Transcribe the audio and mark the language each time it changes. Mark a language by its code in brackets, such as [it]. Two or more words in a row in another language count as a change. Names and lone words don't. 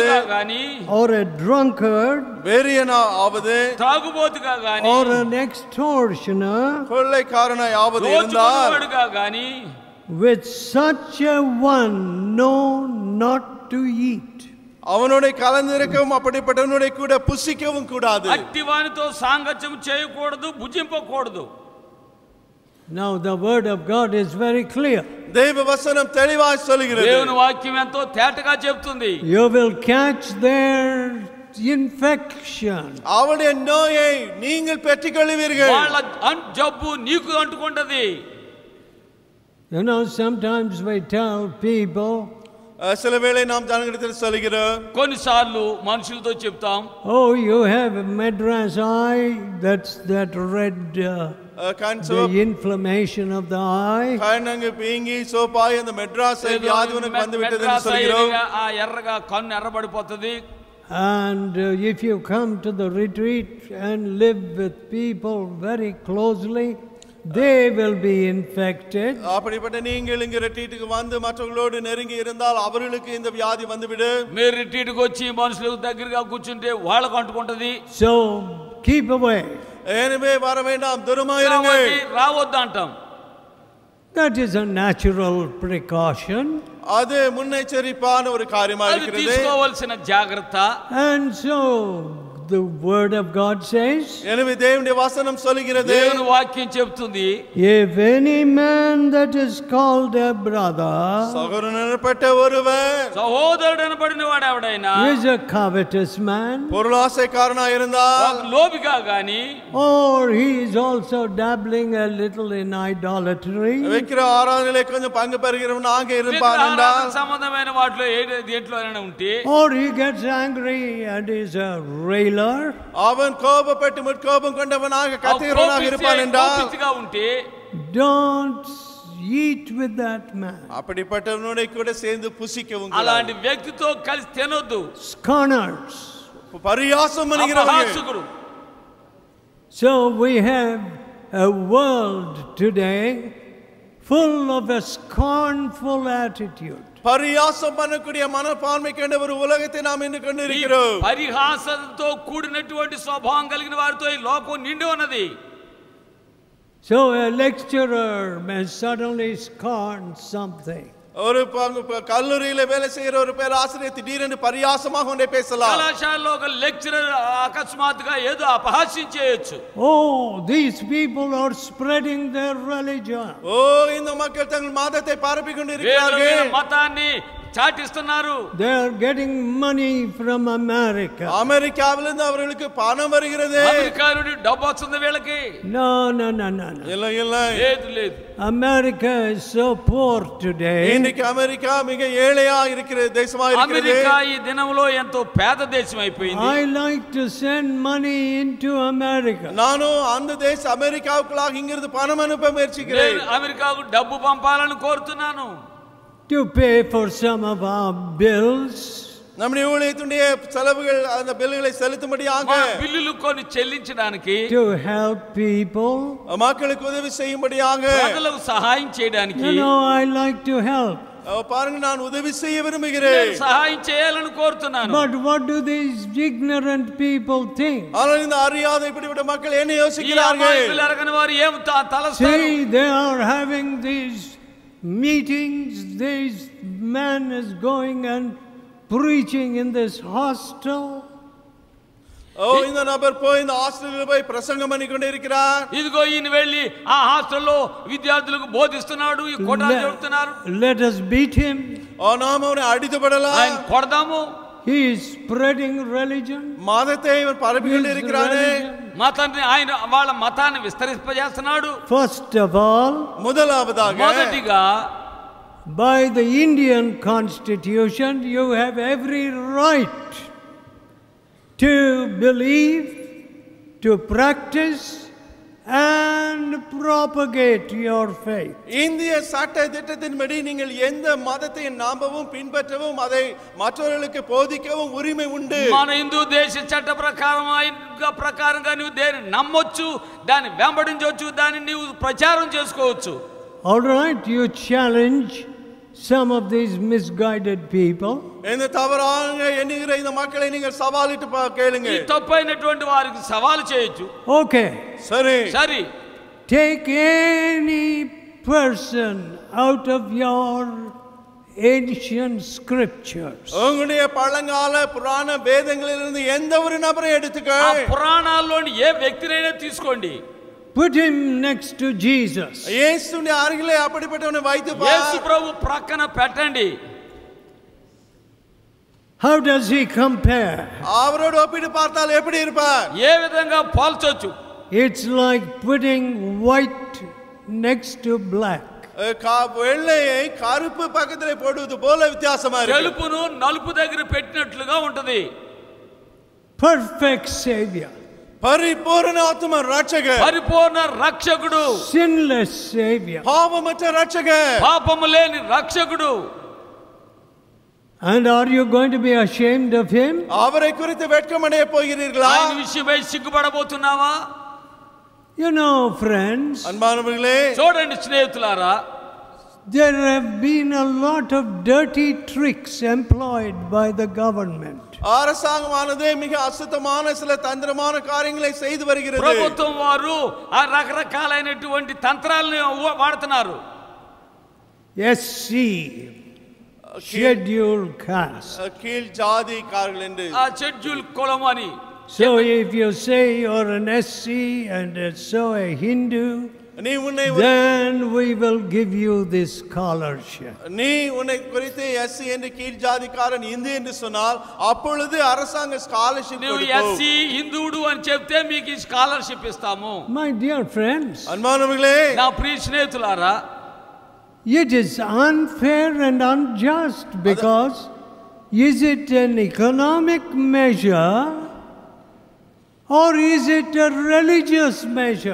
[en] or a drunkard [ta] வெறியனாயாவது [en] or an extortioner, [ta] கொள்ளைக்காரனாயாவது இருந்தால் [en] with such a one no not to eat. [ta] அவனோட கலந்திருக்கவும் அப்படிப்பட்டவனோட கூட புசிக்கவும் கூடாது. [te] అట్టివానితో సాంగత్యం చేయకూడదు, భుజింపకూడదు. [en] Now the word of God is very clear. [ta] தேவ வசனம் தெளிவாய் சொல்கிறது. [te] దేవుని వాక్యం ఎంతో తేటగా చెప్తుంది. [en] You will catch their infection. [ta] அவருடைய நோயை நீங்கள் பெற்றுக்கொள்வீர்கள். [te] వాళ్ళ జబ్బు నీకు అంటుకుంటది. [en] You know, sometimes we tell people, [ta] சில வேளை நாம் ஜனங்களிடத்தில் சொல்கிறோம், [te] కొన్నిసార్లు మనుషులతో చెప్తాం, [en] oh, you have a Madras eye, that's that red the inflammation of the eye. [ta] கண்ணங்கு பீங்கி சோப்பாய் அந்த மெட்ராஸ் வியாதி உனக்கு வந்து விட்டதுன்னு சொல்கிறோம். [te] ఆ ఎర్రగా కన్ను ఎర్రబడిపోతది. [en] And if you come to the retreat and live with people very closely, they will be infected. [ta] அப்படிப்பட்ட நீங்கள் இங்க ரிட்ரீட்டுக்கு வந்து மற்றவங்களோடு நெருங்கி இருந்தால் அவர்களுக்கு இந்த வியாதி வந்துவிடும். [te] మీరు రిట్రీట్కి వచ్చి మనుషులకు దగ్గరగా కూర్చుంటే వాళ్ళకు అంటుకుంటది. [en] So keep away. [ta] எனவே வர வேண்டாம், தூரமாக இருங்கள். [te] రావద్దు అంటాం. [en] That is a natural precaution. [ta] அது முன்னெச்சரிப்பான ஒரு காரியமா இருக்கிறது. [te] తీసుకోవాల్సిన జాగ్రత్త. [en] And so the word of God says, [ta] எனவே தேவனுடைய வசனம் சொல்கிறது, [te] దేవుని వాక్యం చెప్తుంది, [en] if any man that is called a brother [ta] சகோதரன் எனப்பட்ட ஒருவன் [te] సహోదరుడు అనబడిన వాడు ఎవడైనా [en] is a covetous man, [ta] பொருளாசைக்காரனாய் இருந்தால், [te] లోబిగా గాని, [en] or he is also dabbling a little in idolatry, [ta] விக்கிர ஆராதனையிலே கொஞ்சம் பங்கு பெறுகிறவனாக இருப்பான் என்றால், [te] సంబంధమైన వాటిలో దేంట్లోనైనా ఉంటే, [en] or he gets angry and is a railer, [ta] அவன் கோபப்பட்டு முற்கோபம் கொண்டவனாக கத்துகிறவனாக இருப்பான் என்றால், [en] don't eat with that man. [ta] அப்படிப்பட்டவனோட கூட சேர்ந்து புசிக்கவும் [te] అలాంటి వ్యక్తితో కలిసి తినొద్దు. [en] Scorners, [ta] பரியாசம் பண்ணுகிறவர்கள். [en] So we have a world today full of a scornful attitude. [ta] பரியாசம் பண்ணக்கூடிய மனப்பான்மை கொண்ட ஒரு உலகத்தை நாம் இன்று கொண்டிருக்கிறோம். [te] పరిహాసంతో కూడినటువంటి స్వభావం కలిగిన వారితో ఈ లోకం నిండి ఉన్నది. [en] So a lecturer may suddenly scorn something. [ta] ஒரு கல்லூரியில வேலை செய்கிற ஒரு பேராசிரியர் திடீரென்று பரியாசமாக ஒன்றை பேசலாம். [te] కళాశాలలో ఒక లెక్చరర్ అకస్మాత్తుగా ఏదో అపహాస్యం చేయొచ్చు. [en] Oh, these people are spreading their religion. [ta] ஓ, இந்த மக்கள் தங்கள் மதத்தை பரப்பிக் கொண்டிருக்கிறார்கள். [te] మతాన్ని చాటిస్తున్నారు. [en] They are getting money from America. [ta] அமெரிக்காவிலிருந்து அவர்களுக்கு பணம் வருகிறது. [te] అమెరికా నుండి డబ్బు వస్తుంది వీళ్ళకి. [en] No. [ta] இல்லை [te] లేదు. [en] America is so poor today. [ta] இன்னைக்கு அமெரிக்கா மிக ஏழையா இருக்கிற தேசமா இருக்கிறது. [te] అమెరికా ఈ దినంలో ఎంతో పేద దేశం అయిపోయింది. [en] I like to send money into America. [ta] நானும் அந்த தேச அமெரிக்காவுக்குள்ளாக இங்கிருந்து பணம் அனுப்ப முயற்சிக்கிறேன். [te] అమెరికాకు డబ్బు పంపాలని కోరుతున్నాను. [en] to pay for some of our bills, [ta] நம்முடைய ஊழியத்துடைய செலவுகள் அந்த பில்லுகளை செலுத்தும்படியாக [te] బిల్లులు కొన్ని చెల్లించడానికి [en] to help people. [ta] மக்களுக்கு உதவி செய்யும்படியாக [te] ప్రజలకు సహాయం చేయడానికి [en] You know, I like to help. [ta] பாருங்க நான் உதவி செய்ய விரும்புகிறேன் [te] సహాయం చేయాలని కోరుతున్నాను [en] But what do these ignorant people think? [ta] ஆனால் இந்த அறியாத இப்படிப்பட்ட மக்கள் என்ன [te] ఈ [ta] யோசிக்கிறார்கள் [te] అమాయకులు ఎరగని వారు ఏం తలస్తారు [en] See, they are having these meetings. This man is going and preaching in this hostel. [ta] இந்த நபர் போய் இந்த ஹாஸ்டலில் போய் பிரசங்கம் பண்ணி கொண்டு இருக்கிறார் [te] ఇదిగో ఈయన వెళ్ళి ఆ హాస్టల్లో విద్యార్థులకు బోధిస్తున్నాడు ఈ కోటాలు చెబుతున్నారు [en] Let us beat him. [ta] நாம் அவனை அடித்து படலாம் [te] ఆయన కొడదాము [en] He is spreading religion. [ta] மதத்தை இவன் பரப்பி கொண்டு இருக்கிறானே [te] మతాన్ని ఆయన వాళ్ళ మతాన్ని విస్తరింపజేస్తున్నాడు [en] First of all, [ta] முதலாவதாக [te] మొదటిగా [en] by the Indian Constitution, you have every right to believe, to practice, and propagate your faith. [ta] இந்திய சட்ட திட்டத்தின்படி நீங்கள் எந்த மதத்தை நம்பவும் பின்பற்றவும் அதை மற்றவர்களுக்கு போதிக்கவும் உரிமை உண்டு [te] మన హిందూ దేశ చట్ట ప్రకారంగా నువ్వు దేని నమ్మొచ్చు దాన్ని వెంబడించవచ్చు దాన్ని నీవు ప్రచారం చేసుకోవచ్చు [en] All right, you challenge some of these misguided people. [ta] இந்த தவறாக எண்ணுகிற இந்த மக்களை நீங்கள் சவாலிட்டு கேளுங்க [te] ఈ తప్పైనటువంటి వారికి సవాలు చేయొచ్చు [en] Okay. [ta] சரி [en] Take any person out of your ancient scriptures. [ta] உங்களுடைய பழங்கால புராண வேதங்களிலிருந்து எந்த ஒரு நபரை எடுத்துக்க [te] ఆ పురాణాల్లోని ఏ వ్యక్తినైనా తీసుకోండి [en] Put him next to Jesus. [ta] இயேசுவின் அருகிலே அப்படிப்பட்டவனை வைத்து [te] యేసు ప్రభు ప్రక్కన పెట్టండి [en] How does he compare? [ta] அவரோடு ஒப்பிட்டு பார்த்தால் எப்படி இருப்பார் [te] ఏ విధంగా పోల్చొచ్చు [en] It's like putting white next to black. [ta] வெள்ளையை கருப்பு பக்கத்திலே போடுவது போல வித்தியாசமா இருக்கு [te] తెలుపును నలుపు దగ్గర పెట్టినట్లుగా ఉంటది [en] Perfect Savior. [ta] பரிபூரண ஆத்ம ரட்சகர் [te] పరిపూర్ణ రక్షకుడు [en] Sinless Savior. [ta] பாவமற்ற ரட்சகர் [te] పాపము లేని రక్షకుడు [en] And are you going to be ashamed of him? [ta] அவரை குறித்து வெட்கமடைய போகிறீர்களா [te] ఆయన విషయమై సిగ్గుపడబోతున్నావా [en] You know, friends, [ta] அன்பானவர்களே [te] చూడండి స్నేహితులారా [en] there have been a lot of dirty tricks employed by the government. [ta] அரசாங்கமானது மிக அசுத்தமான சில தந்திரமான காரியங்களை செய்து வருகிறது [te] ప్రభుత్వం వారు ఆ రకరకాలైనటువంటి తంత్రాలను వాడుతున్నారు [en] SC, scheduled caste. [ta] கீழ் ஜாதிக்காரர்கள் என்று [te] ఆ షెడ్యూల్ కులం అని [en] So if you say you're an SC and so a Hindu, [ta] நீ உன்னை [en] then we will give you this scholarship. [ta] நீ உன்னை குறித்து எஸ்சி என்று கீழ் ஜாதிக்காரன் இந்து என்று சொன்னால் அப்பொழுது அரசாங்க ஸ்காலர்ஷிப் [te] నువ్వు ఎస్సీ హిందువుడు అని చెప్తే మీకు ఈ స్కాలర్షిప్ ఇస్తాము [en] My dear friends, [ta] அன்பானவர்களே [te] నా ప్రియ స్నేహితులారా [en] it is unfair and unjust because is it an economic measure or is it a religious measure?